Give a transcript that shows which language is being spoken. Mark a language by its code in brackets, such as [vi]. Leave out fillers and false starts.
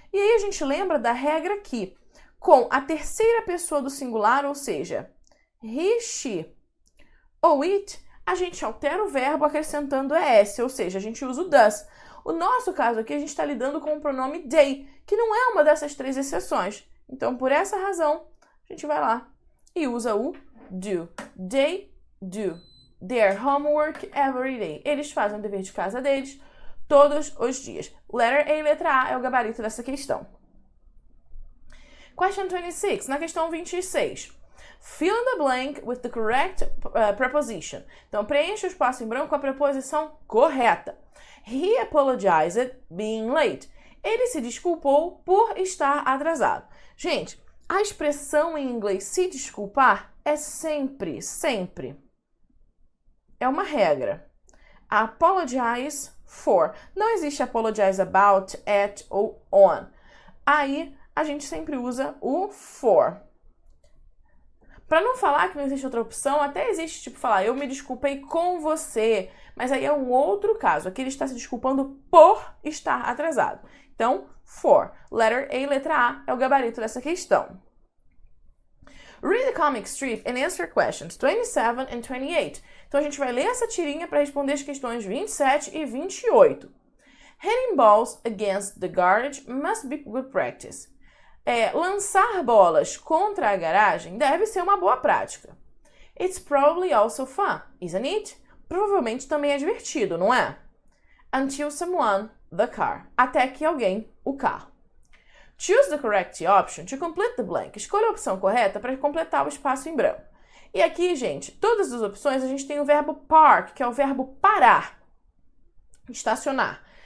[pt] E aí a gente lembra da regra aqui, com a terceira pessoa do singular, ou seja, he, she ou it, a gente altera o verbo acrescentando es, ou seja, a gente usa o does. O nosso caso aqui, a gente está lidando com o pronome they, que não é uma dessas três exceções. Então, por essa razão, a gente vai lá e usa o do. [en] They do their homework every day. [pt] Eles fazem o dever de casa deles todos os dias. [en] Letter A [pt] e letra A é o gabarito dessa questão. [en] Question 26. [pt] Na questão 26. [en] Fill in the blank with the correct preposition. [pt] Então, preencha o espaço em branco com a preposição correta. [en] He apologized being late. [pt] Ele se desculpou por estar atrasado. Gente, a expressão em inglês se desculpar é sempre, sempre. É uma regra. Apologize for. Não existe apologize about, at ou on. Aí, a gente sempre usa o for. Para não falar que não existe outra opção, até existe, tipo, falar, eu me desculpei com você. Mas aí é um outro caso. Aqui ele está se desculpando por estar atrasado. Então, for. [en] Letter A, [pt] letra A, é o gabarito dessa questão. [en] Read the comic strip and answer questions 27 and 28. [pt] Então, a gente vai ler essa tirinha para responder as questões 27 e 28. [en] Hitting balls against the garage must be good practice. [pt] Lançar bolas contra a garagem deve ser uma boa prática. [en] It's probably also fun, isn't it? [pt] Provavelmente também é divertido, não é? [en] Until someone, the car. [pt] Até que alguém, o carro. [en] Choose the correct option to complete the blank. [pt] Escolha a opção correta para completar o espaço em branco. E aqui, gente, todas as opções a gente tem o verbo park, que é o verbo parar, estacionar.